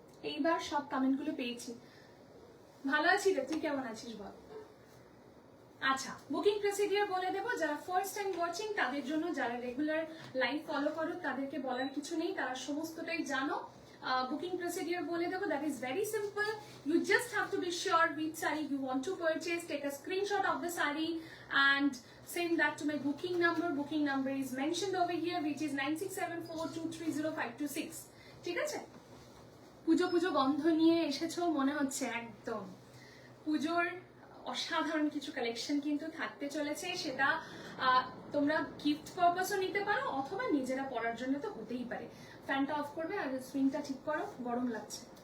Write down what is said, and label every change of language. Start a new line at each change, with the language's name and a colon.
Bangla: এইবার সব কমেন্টগুলো পেয়েছি। ভালো আছি রে, তুই কেমন আছিস বল? আচ্ছা, বুকিং প্রসিডিওর বলে দেবো। যারা ফার্স্ট টাইম ওয়াচিং তাদের জন্য, যারা রেগুলার লাইভ ফলো করো তাদেরকে বলার কিছু নেই, তারা সমস্তটাই জানো। বুকিং প্রসিডিওর বলে দেবো।
English: That is very simple. You just have to be sure which saree you want to purchase. Take a screenshot of the saree and send that to my booking number. Booking number is mentioned over here, which is 9674230526.
Bangla: ঠিক আছে? পুজো পুজো গন্ধ নিয়ে এসেছো মনে হচ্ছে। একদম পুজোর অসাধারণ কিছু কালেকশন কিন্তু থাকতে চলেছে। সেটা তোমরা গিফট পারপাসও নিতে পারো অথবা নিজেরা পরার জন্য তো হতেই পারে। ফ্যানটা অফ করবে আর সুইংটা ঠিক করো, গরম লাগছে।